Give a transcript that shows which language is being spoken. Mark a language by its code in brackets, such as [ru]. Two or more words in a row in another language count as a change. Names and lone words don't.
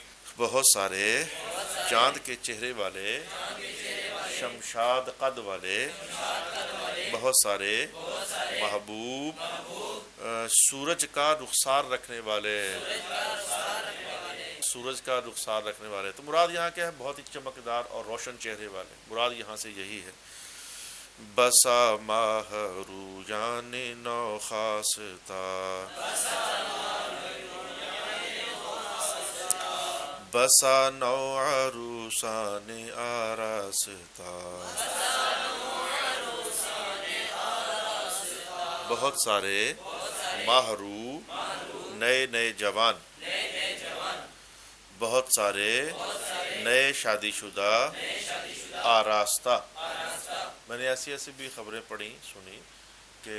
[ur] بہت سارے چاند کے چہرے والے، شمشاد قد والے، بہت سارے محبوب، سورج کا رخسار رکھنے والے، سورج کا رخسار رکھنے والے، تو مراد یہاں کیا ہے؟ بہت ہی چمکدار اور روشن چہرے والے، مراد یہاں سے یہی ہے۔ [fa] بسا ماہ رویان نو خاصتا، بسا نو عروسان آراستا، [ur] بہت سارے ماہرو نئے نئے جوان، بہت سارے نئے شادی شدہ، آراستہ، میں نے ایسی ایسی بھی خبریں پڑھی سنی کہ